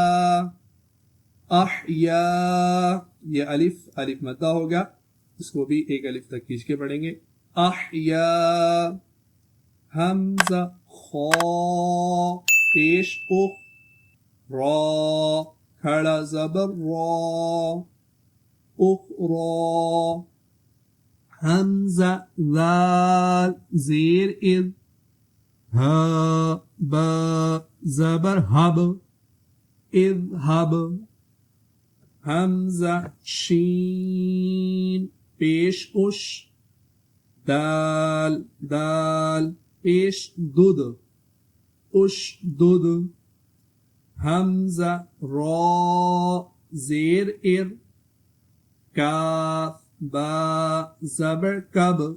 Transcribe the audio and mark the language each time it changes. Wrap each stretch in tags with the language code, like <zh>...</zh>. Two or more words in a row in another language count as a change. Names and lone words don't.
<ur>احیا یہ الف مدہ ہوگا اس کو بھی ایک الف تک کھینچ کے پڑھیں گے احیا حمزہ خا پیش اخ را کھڑا زبر را اخرا حمزہ ذال زیر اذ ہا با زبر حب اذهب حمزہ شین پیش اش دال دال پیش دود اش دود حمزہ را زیر ار کاف با زبر کب</ur>